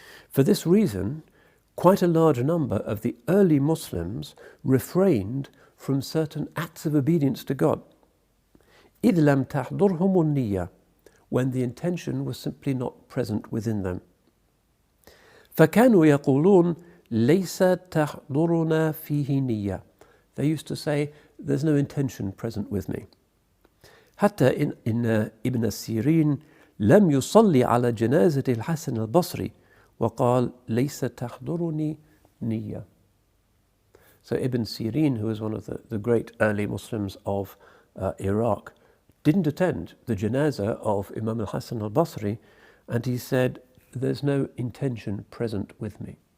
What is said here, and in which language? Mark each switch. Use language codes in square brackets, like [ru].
[en] For this reason, quite a large number of the early Muslims refrained from certain acts of obedience to God. [ar] إذ لم تحضرهم النية, [en] when the intention was simply not present within them. [ar] فكانوا يقولون ليس تحضرنا فيه نية. [en] They used to say, there's no intention present with me. [ar] حتى إن ابن سيرين لم يصلي على جنازة الحسن البصري وقال ليس تحضرني نية. [en] So Ibn Sirin, who was one of the great early Muslims of Iraq, didn't attend the janazah of Imam al-Hasan al-Basri, and he said, there's no intention present with me.